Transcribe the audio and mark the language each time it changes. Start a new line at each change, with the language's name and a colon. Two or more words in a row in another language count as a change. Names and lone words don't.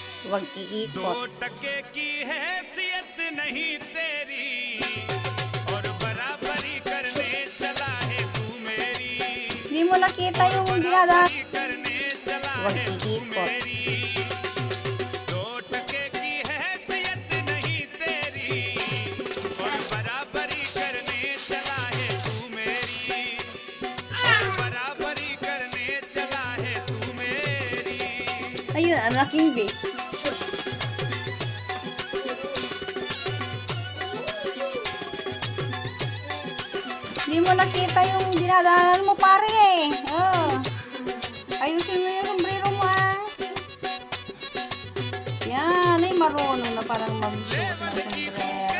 Filipino: Huwag iikot.
Hindi: 2 टके की हैसियत नहीं तेरी और बराबरी करने चला है तू मेरी
Filipino: Hindi mo nakita yung ginagawa.
Hindi: करने चला
Filipino: Huwag
Hindi: है तू
Filipino: iikot.
Hindi: मेरी 2 टके की हैसियत नहीं तेरी और बराबरी करने चला है तू मेरी और बराबरी करने चला है तू मेरी
Filipino: Ayun, ang laking bake. Hindi mo nakita yung dinadaanan mo, pare eh. Oh. Ayusin mo yung sombrero mo, ah. Yan, ay marunong na parang magsuot ng sombrero.